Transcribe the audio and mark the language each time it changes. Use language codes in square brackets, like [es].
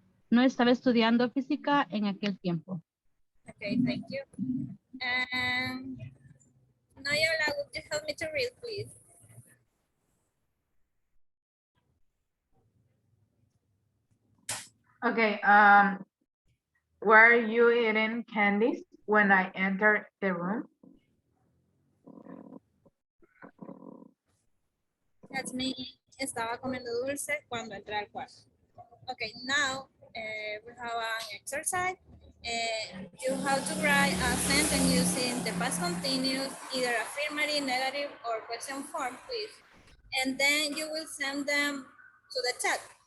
[es] No estaba estudiando física en aquel tiempo. [en] Okay, thank you. And Nayola, would you help me to read, please? Okay, were you eating candies when I entered the room? That means [es] estaba comiendo dulce cuando entré al cuarto. [en] Okay, now we have an exercise. You have to write a sentence using the past continuous, either affirmative, negative, or question form, please. And then you will send them to the chat.